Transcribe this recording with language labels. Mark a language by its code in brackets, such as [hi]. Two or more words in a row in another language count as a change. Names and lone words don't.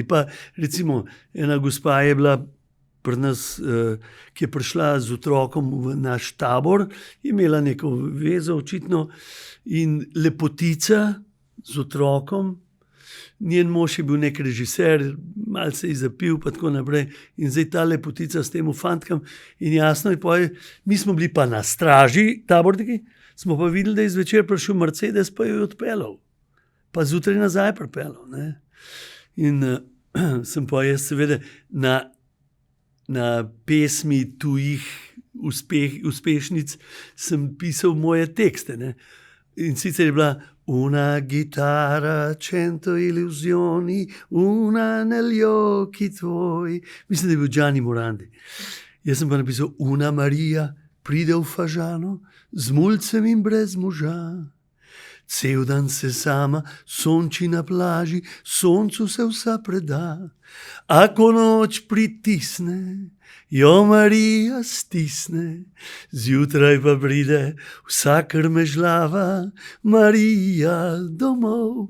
[sl] Pa recimo ena gospa je bila pri nas, ki je prišla z otrokom v naš tabor, imela neko vezo očitno in lepotica z otrokom, njen mož je bil nek režiser, malce je zapil pa tako naprej in zdaj ta lepotica s tem fantkam in jasno je, mi smo bili pa na straži, taborniki, smo pa videli, da je zvečer prišel Mercedes, pa jo je odpeljal. Pa zjutraj nazaj pripeljal. Ne? In sem pa jaz seveda na pesmi tujih uspešnic sem pisal moje tekste. Ne? In sicer je bila [it] una chitarra, 100 illusioni, una negli occhi tuoi. [sl] Mislim, da je bil Gianni Morandi. Jaz sem pa napisal una Maria, pride v Fažano, z mulcem in brez moža. Cel dan se sama sonči na plaži, soncu se vsa preda. A ko noč pritisne, jo Marija stisne, zjutraj pa pride vsa krmežlava, Marija domov.